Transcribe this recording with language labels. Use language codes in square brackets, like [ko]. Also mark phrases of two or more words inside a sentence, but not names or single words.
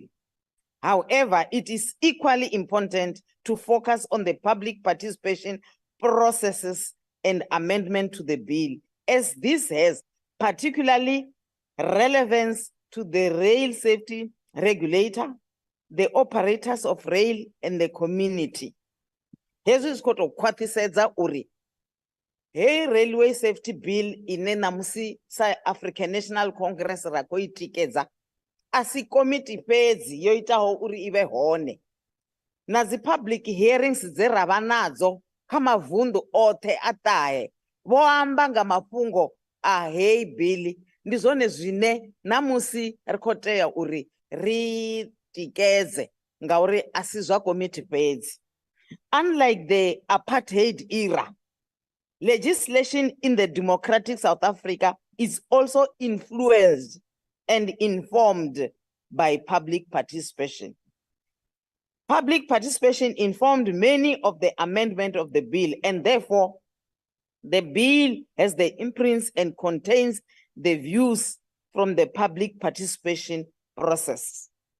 [en] However, it is equally important to focus on the public participation processes and amendment to the bill, as this has particularly relevance to the rail safety regulator, the operators of rail, and the community. [ve] Hezwi zwi khou khwaṱhisedza uri hey [en] railway safety bill [ve] ine namusi sa African National Congress ra khou I tikedza asi committee fhedzi yo itaho uri ive hone na dzi [en] public hearings [ve] dze ra vha nadzo kha mavundu oṱhe a ṱahe vho amba nga mafhungo a hey bill ndi zwone zwine namusi ri khou tea uri ri tikedze ngauri asi zwa committee fhedzi. [en] Unlike the apartheid era, Legislation in the democratic South Africa is also influenced and informed by public participation. Public participation informed many of the amendment of the bill, and therefore the bill has the imprints and contains the views from the public participation process.